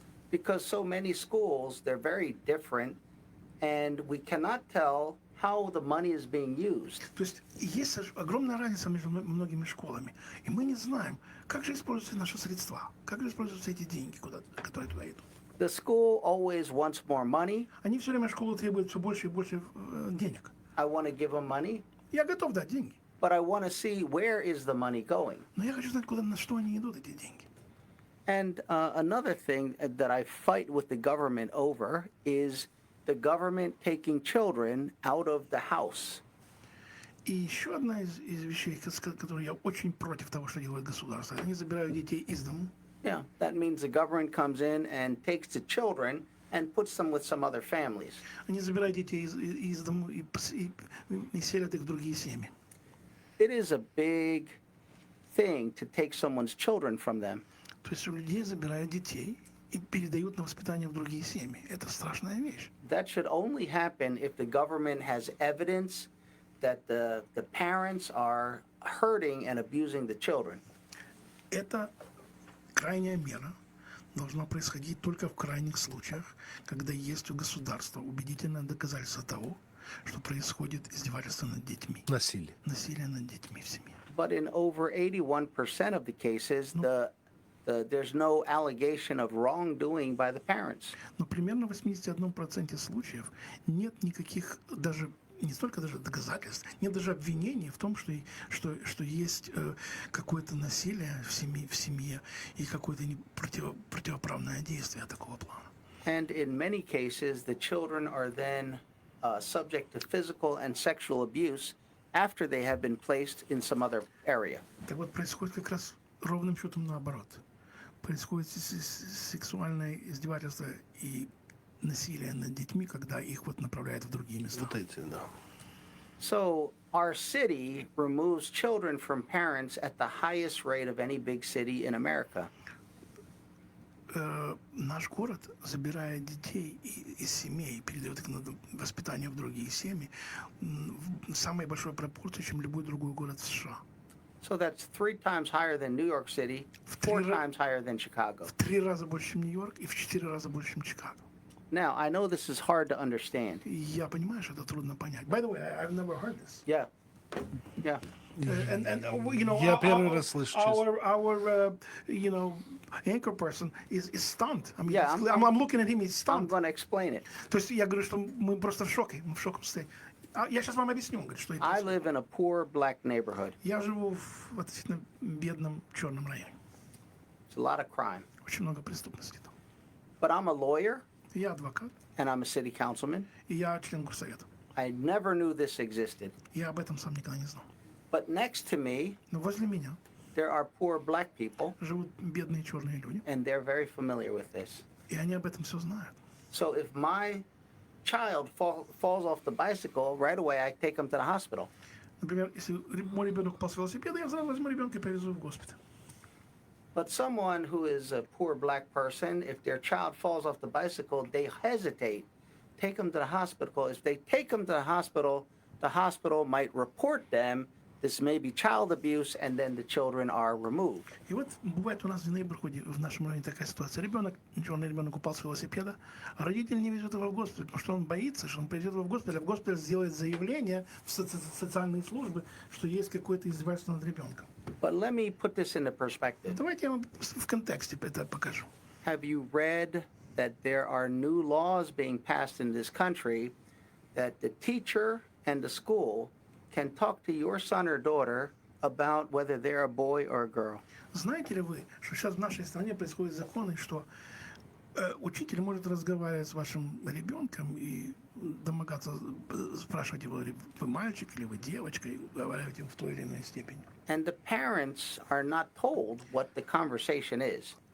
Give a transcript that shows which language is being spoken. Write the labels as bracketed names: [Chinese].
[English] Because so many schools, they're very different, and we cannot tell how the money is being used. [Russian] То есть есть огромная разница между многими школами, и мы не знаем, как же используются наши средства, как же используются эти деньги, которые туда идут. [English] The school always wants more money. [Russian] Они все время школу требуют все больше и больше денег. [English] I want to give them money, [Russian] Я готов дать деньги, [English] but I want to see where is the money going. [Russian] но я хочу знать, на что они идут, эти деньги. [English] And another thing that I fight with the government over is the government taking children out of the house. [Russian] И еще одна из вещей, которые я очень против того, что делает государство, они забирают детей из дома. [English] Yeah, that means the government comes in and takes the children and puts them with some other families. [Russian] Они забирают детей из дома и селят их в другие семьи. [English] It is a big thing to take someone's children from them. [Russian] То есть у людей забирают детей и передают на воспитание в другие семьи. Это страшная вещь. [English] That should only happen if the government has evidence that the parents are hurting and abusing the children. [Russian] Это крайняя мера должна происходить только в крайних случаях, когда есть у государства убедительное доказательство того, что происходит издевательство над детьми. Насилие. Насилие над детьми в семье. [English] But in over 81% of the cases, there's no allegation of wrongdoing by the parents. [Russian] Но примерно в 81% случаев нет никаких даже не столько даже доказательств, нет даже обвинений в том, что есть какое-то насилие в семье и какое-то противоправное действие такого плана. [English] And in many cases, the children are then subject to physical and sexual abuse after they have been placed in some other area. [Russian] Так вот, происходит как раз ровным счетом наоборот. Происходит сексуальное издевательство и насилие над детьми, когда их вот направляют в другие места. Вот эти, да. [English] So our city removes children from parents at the highest rate of any big city in America. [Russian] Наш город забирает детей из семей, передает их на воспитание в другие семьи в самой большой пропорции, чем любой другой город в США. [English] So that's 3 times higher than New York City, 4 times higher than Chicago. [Russian] В 3 раза больше, чем Нью-Йорк, и в 4 раза больше, чем Чикаго. [English] Now, I know this is hard to understand. [Russian] Я понимаю, что это трудно понять. [English] By the way, I've never heard this. Yeah. Yeah. And you know, [Russian] Я первый раз слышу, честно. [English] our you know, anchor person is stunned. I mean, Yeah, I'm looking at him, he's I'm stunned. going to explain it. [Russian] То есть я говорю, что мы просто в шоке, мы в шоковом состоянии. Я сейчас вам объясню, говорит, что это. [English] I live in a poor black neighborhood. [Russian] Я живу в относительно бедном черном районе. [English] It's a lot of crime. [Russian] Очень много преступности там. [English] But I'm a lawyer [Russian] Я адвокат, [English] and I'm a city councilman. [Russian] и я член горсовета. [English] I never knew this existed. [Russian] Я об этом сам никогда не знал. [English] But next to me, [Russian] Но возле меня [English] there are poor black people, [Russian] живут бедные черные люди, [English] and they're very familiar with this. [Russian] и они об этом все знают. [English] So if my child falls off the bicycle, right away I take him to the hospital. [Russian] Например, если мой ребенок упал с велосипеда, я сразу возьму ребенка и повезу в госпиталь. [English] But someone who is a poor black person, if their child falls off the bicycle, they hesitate, take them to the hospital. If they take them to the hospital might report them. This may be child abuse, and then the children are removed. [Russian] И вот бывает у нас в нейборхуде, в нашем районе такая ситуация. Черный ребенок упал с велосипеда, а родитель не везет его в госпиталь, потому что он боится, что он привезет его в госпиталь, а в госпиталь сделает заявление в социальные службы, что есть какое-то издевательство над ребенком. [English] But let me put this into perspective. [Russian] Давайте я вам в контексте это покажу. [English] Have you read that there are new laws being passed in this country that the teacher and the school can talk to your son or daughter about whether they're a boy or a girl? [Russian] Знаете ли вы, что сейчас в нашей стране происходят законы, что Учитель может разговаривать с вашим ребенком и домогаться, спрашивать его, вы мальчик или вы девочка, и говорить им в той или иной степени. [English] And the parents are not told what the conversation is.